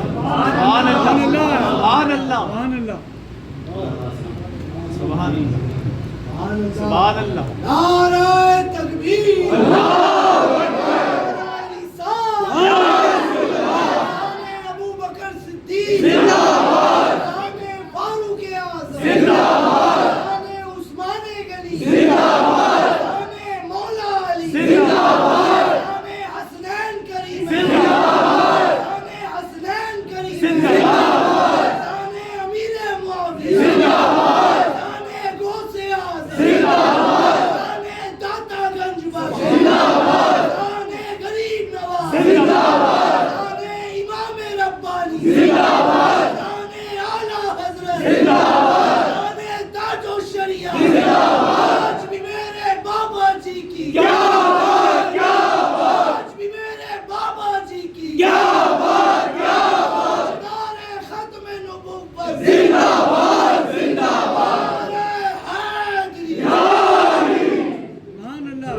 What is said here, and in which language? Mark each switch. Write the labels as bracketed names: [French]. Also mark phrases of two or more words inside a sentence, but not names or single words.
[Arabic] سبحان اللہ. سبحان اللہ. سبحان اللہ. سبحان اللہ. [Urdu] نعرہ تکبیر. [Arabic] اللہ اکبر. [Urdu] ابو بکر صدیق زندہ باد. فاروق اعظم زندہ باد. عثمان غنی زندہ باد. مولا علی زندہ باد. حسنین کریم زندہ باد. حسنین کریم زندہ باد. امیر معاویہ زندہ باد. غوث اعظم زندہ باد. داتا گنج بخش زندہ باد. غریب نواز زندہ باد. امام ربانی زندہ باد. اعلیٰ حضرت زندہ باد. تاج الشریعہ زندہ باد. آج بھی میرے بابا جی کی کیا بات, کیا بات. آج بھی میرے بابا جی کی کیا بات, کیا بات. نعرہ ختم نبوت زندہ باد. زندہ باد. حیدری. [Arabic] سبحان اللہ.